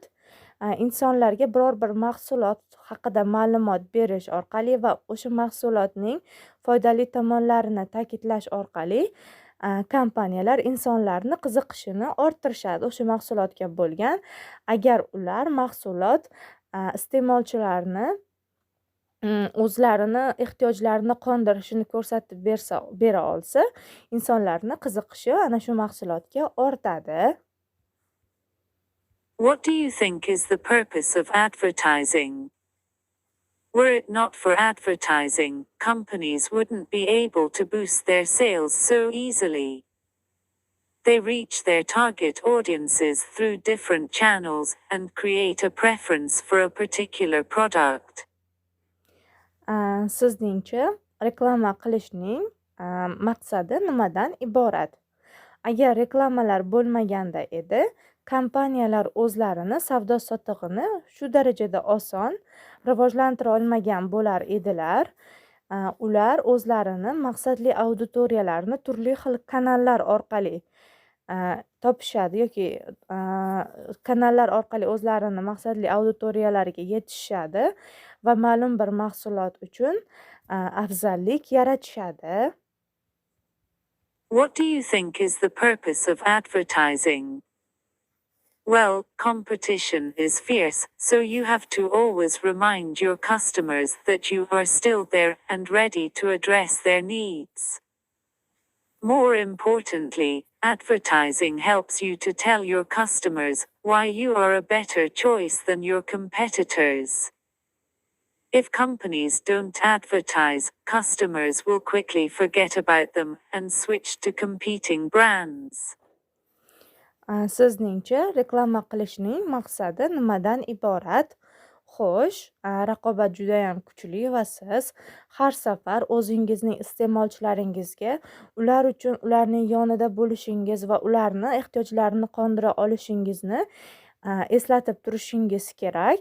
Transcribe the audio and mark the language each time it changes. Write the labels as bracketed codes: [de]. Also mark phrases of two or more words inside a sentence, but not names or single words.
[uz] Insonlarga biror bir mahsulot haqida ma'lumot berish orqali va o'sha mahsulotning foydali tomonlarini ta'kidlash orqali kompaniyalar insonlarni qiziqishini orttirishadi o'sha mahsulotga bo'lgan. Agar ular mahsulot iste'molchilarni o'zlarini ehtiyojlarini qondirishini ko'rsatib bera olsa, insonlarni qiziqishi ana shu mahsulotga ortadi. [en] What do you think is the purpose of advertising? Were it not for advertising, companies wouldn't be able to boost their sales so easily. They reach their target audiences through different channels and create a preference for a particular product. [uz] Sizningcha reklama qilishning maqsadi nimadan iborat? Agar reklamalar bo'lmaganda edi, kompaniyalar o'zlarini savdo-sotig'ini shu darajada oson rivojlantira olmagan bo'lar edilar. Ular o'zlarini maqsadli auditoriyalarni turli xil kanallar orqali topishadi yoki kanallar orqali o'zlarini maqsadli auditoriyalariga yetishadi va ma'lum bir mahsulot uchun afzallik yaratishadi. [en] What do you think is the purpose of advertising? Well, competition is fierce, so you have to always remind your customers that you are still there and ready to address their needs. More importantly, advertising helps you to tell your customers why you are a better choice than your competitors. If companies don't advertise, customers will quickly forget about them and switch to competing brands. [uz] Sizningcha reklama qilishning maqsadi nimadan iborat? Xo'sh, raqobat judayam kuchli va siz har safar o'zingizning iste'molchilaringizga ular uchun ularning yonida bo'lishingiz va ularni ehtiyojlarini qondira olishingizni eslatib turishingiz kerak.